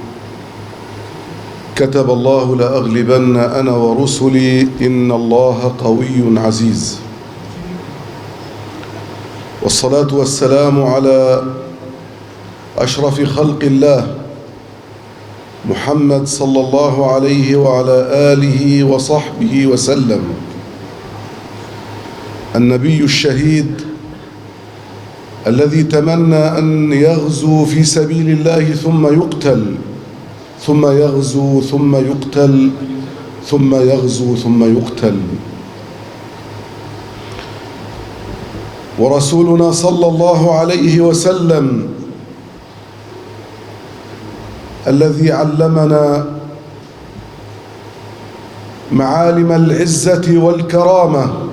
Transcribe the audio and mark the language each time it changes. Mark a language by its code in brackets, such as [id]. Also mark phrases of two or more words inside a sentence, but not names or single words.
[ar] كتب الله لأغلبن أنا ورسلي إن الله قوي عزيز. والصلاة والسلام على أشرف خلق الله محمد صلى الله عليه وعلى آله وصحبه وسلم. النبي الشهيد الذي تمنى أن يغزو في سبيل الله ثم يقتل ثم يغزو ثم يقتل ثم يغزو ثم يقتل ورسولنا صلى الله عليه وسلم الذي علمنا معالم العزة والكرامة